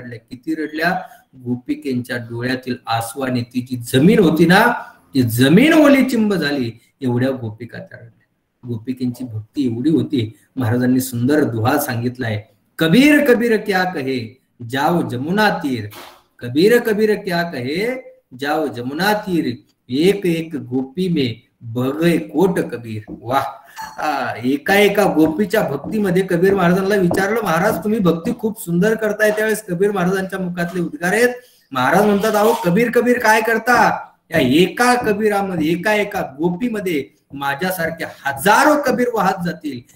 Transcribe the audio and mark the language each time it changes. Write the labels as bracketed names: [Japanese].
[Marathi] किती रडल्या. गोपिकेंच्या डोळ्यातील आसवाने ती जी जमीन होती ना ती जमीन ओलीचिंब झाली. एवढ्या गोपिका त्या रडल्या. गोपिकेंची भक्ती एवढी होती. महाराजांनी सुंदर दुहा सांगितलाय, [Hindi] कबीर कबीर क्या कहे जाओ जमुना तीर, कबीर कबीर क्या कहे जाओ जमुना तीर, एक गोपी में बगे कोट कबीर. वाह. [Marathi] एका गोपीच्या भक्तीमध्ये कबीर महाराजांना विचारलं, महाराज तुम्ही भक्ती खूप सुंदर करताय. त्यावेळेस कबीर महाराजांच्या मुखातले उद्गार आहेत. महाराज म्हणतात, अहो कबीर काय करता. या एका कबीरामध्ये एका गोपीमध्ये माझ्यासारख्या हजारो कबीर वाहत जातील.